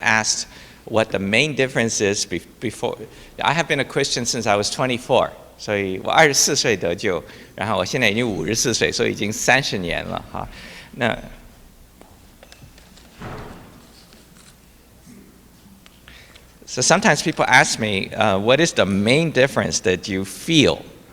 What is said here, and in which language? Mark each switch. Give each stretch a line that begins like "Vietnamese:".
English: asked what the main difference is before. I have been a Christian since I was 24,
Chinese: 所以我24岁得救，然后我现在已经54岁，所以已经30年了哈。
English: 那So sometimes people ask me, what is the main difference that you feel?